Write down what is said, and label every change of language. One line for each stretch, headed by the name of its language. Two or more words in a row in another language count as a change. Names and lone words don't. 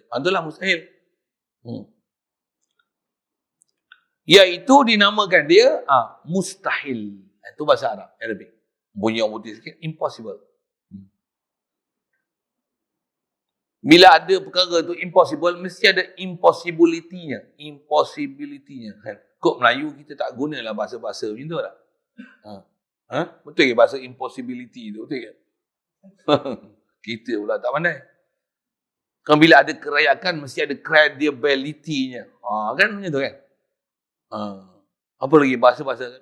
Malay: Itulah mustahil. Iaitu dinamakan dia mustahil. Itu bahasa Arab, Arabic. Bunyi yang putih sikit, impossible. Bila ada perkara tu impossible, mesti ada impossibility-nya. Impossibility-nya. Kok Melayu kita tak gunalah bahasa-bahasa macam tu tak? Betul ke bahasa impossibility tu? Betul ke? Kita pula tak pandai. Kan bila ada kerayakan, mesti ada credibility-nya. Kan macam tu kan? Apa lagi bahasa-bahasa?